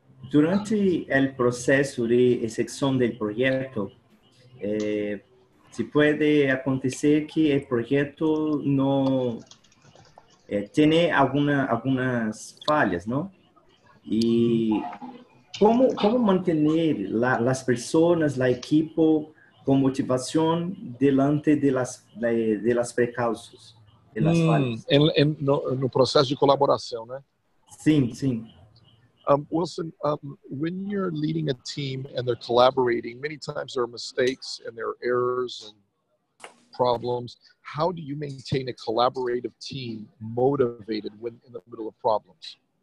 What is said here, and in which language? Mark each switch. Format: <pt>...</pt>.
<es>Durante el proceso de ejecución del proyecto, se puede acontecer que el proyecto no tiene algunas fallas, ¿no? Y ¿cómo mantener las personas, el equipo con motivación delante de las precauciones, de las fallas?</es> <pt>No processo de colaboração, né? Sim, sim.</pt> <en>Wilson, when you're leading a team and they're collaborating, many times there are mistakes and there are errors and problems. How do you maintain a collaborative team motivated when in the middle of problems?</en>